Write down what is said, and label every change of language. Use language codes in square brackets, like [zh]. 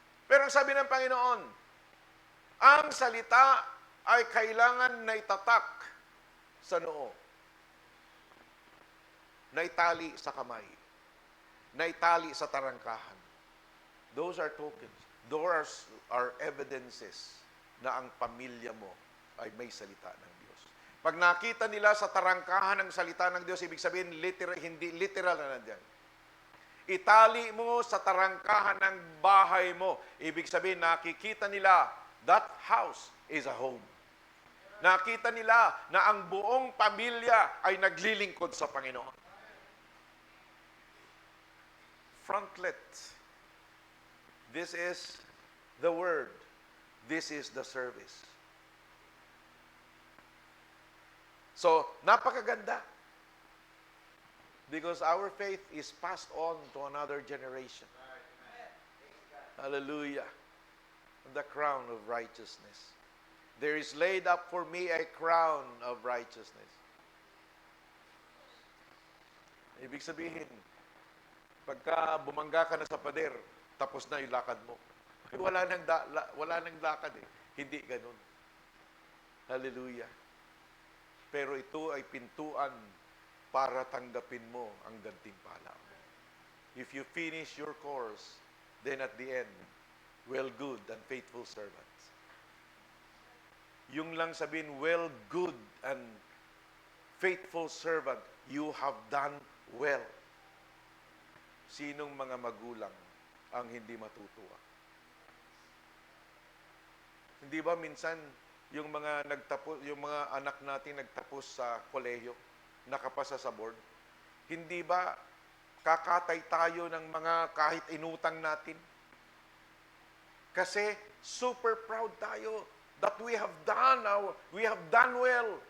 [tl] Pero ang sabi ng Panginoon, ang salita ay kailangan na itatak sa noo, na itali sa kamay, na itali sa tarangkahan. [en] Those are tokens. Those are evidences [tl] na ang pamilya mo ay may salita ng Diyos. Pag nakita nila sa tarangkahan ng salita ng Diyos, ibig sabihin, hindi literal na nandiyan. Itali mo sa tarangkahan ng bahay mo. Ibig sabihin, nakikita nila, [en] that house is a home. [tl] Nakita nila na ang buong pamilya ay naglilingkod sa Panginoon. [en] Frontlet. This is the word. This is the service. [tl] So, napakaganda. [en] Because our faith is passed on to another generation. Hallelujah. The crown of righteousness. There is laid up for me a crown of righteousness. [tl] Ibig sabihin, pagka bumangga ka na sa pader, tapos na yung lakad mo. Wala nang lakad eh. Hindi ganun. Hallelujah. Pero ito ay pintuan para tanggapin mo ang gantimpala mo. [en] If you finish your course, then at the end, well, good and faithful servants. [tl] Yung lang sabihin, [en] well, good and faithful servant, you have done well. [tl] Sinong mga magulang ang hindi matutuwa? Hindi ba minsan yung mga anak natin nagtapos sa kolehiyo, nakapasa sa board, hindi ba kakatay tayo ng mga kahit inutang natin? [en] Kasi super proud tayo that we have done well.